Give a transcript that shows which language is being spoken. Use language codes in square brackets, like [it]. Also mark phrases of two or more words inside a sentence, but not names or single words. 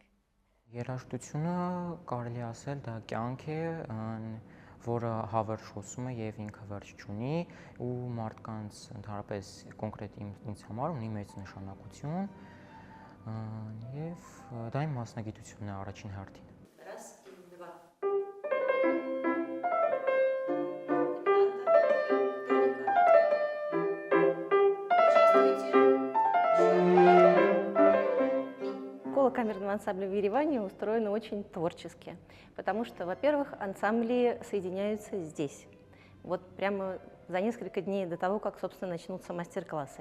[hy] Երաժշտությունը կարելի ասել դա կյանք է, որը հավերժ խոսում է եւ ինքը վերջ չունի ու մարդկանց ընդհանրապես կոնկրետ ինձ համար ունի մեծ նշանակություն եւ դա իմ մասնագիտությունն է առաջին հերթին։ [ru] Школа камерного ансамбля в Ереване устроена очень творчески, потому что, во-первых, ансамбли соединяются здесь, вот прямо за несколько дней до того, как, собственно, начнутся мастер-классы.